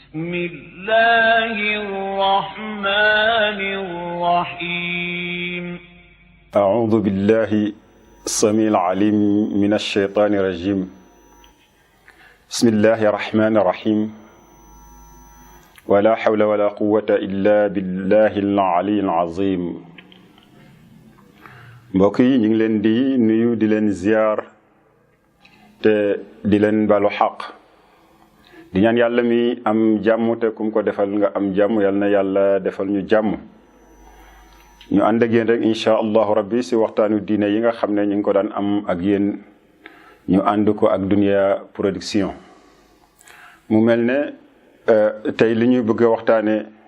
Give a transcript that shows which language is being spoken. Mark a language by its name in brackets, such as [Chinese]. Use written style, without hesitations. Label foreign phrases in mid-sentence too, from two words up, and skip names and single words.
[Arabic] بسم الله الرحمن الرحيم أعوذ بالله السميع العليم من الشيطان الرجيم بسم الله الرحمن الرحيم ولا حول ولا قوة إلا بالله العلي العظيم [Wolof] mbokk yi ñu ngi leen di nuyu di leen ziar te di leen balu xaq di ñaan yàlla mi am jàmm te kum ko defal nga am jàmm yàlla na yàlla defal ñu jàmm ñu ànd ak yéen rek [Arabic] إن شاء الله ربي [Wolof] si waxtaanu diine yi nga xam ne ñu ngi ko daan am ak yéen ñu ànd ko ak Dunya Production mu mel ne tey li ñuy bëgg a waxtaane